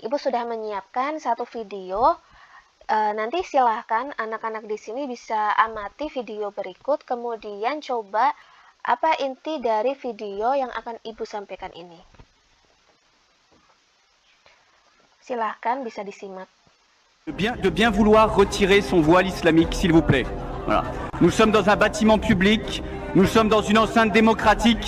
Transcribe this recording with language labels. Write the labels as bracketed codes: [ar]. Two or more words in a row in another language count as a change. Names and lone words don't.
[id] Ibu sudah menyiapkan satu video. Nanti silahkan anak-anak di sini bisa amati video berikut, kemudian coba apa inti dari video yang akan Ibu sampaikan ini. Silahkan bisa disimak. [fr] De bien vouloir retirer son voile islamique, s'il vous plaît. Voilà. Nous sommes dans un bâtiment public, nous sommes dans une enceinte démocratique.